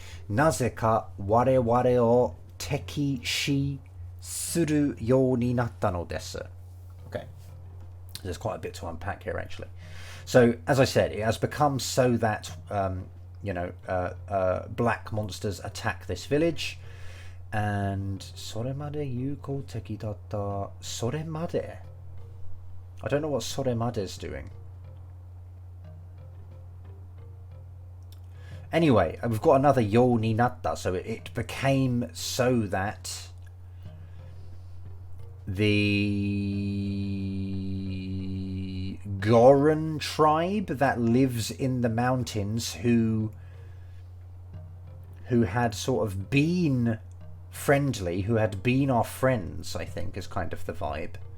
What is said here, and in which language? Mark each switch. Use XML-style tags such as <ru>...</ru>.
<ja>なぜか我々を敵視するようになったのです。</ja> <en>Okay, there's quite a bit to unpack here actually. So, as I said, it has become so that, black monsters attack this village. And</en> <ja>それまで友好的だった。それまで?</ja> <en>I don't know what それまで is doing. Anyway, we've got another ようになった. So it became so that the Goron tribe that lives in the mountains who had sort of been friendly, who had been our friends, I think is kind of the vibe.</en>